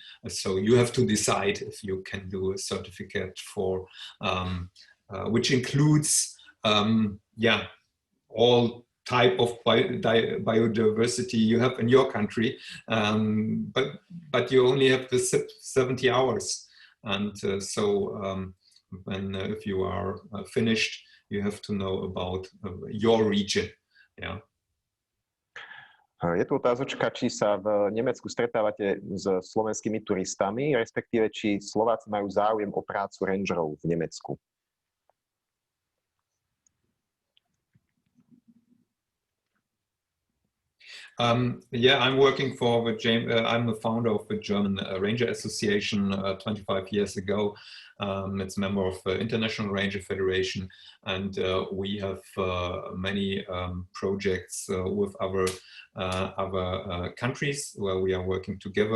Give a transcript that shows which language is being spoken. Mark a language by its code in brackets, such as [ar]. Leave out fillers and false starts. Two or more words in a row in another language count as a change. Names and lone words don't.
[en] So you have to decide if you can do a certificate for which includes all type of biodiversity you have in your country, but you only have the 70 hours, and if you are finished, you have to know about your region. Yeah. [sk] Je tu otázočka, či sa v Nemecku stretávate s slovenskými turistami, respektíve či Slováci majú záujem o prácu rangerov v Nemecku. [en] Yeah, I'm working for I'm the founder of the German Ranger Association 25 years ago. It's a member of the International Ranger Federation, and we have many projects with other countries where we are working together.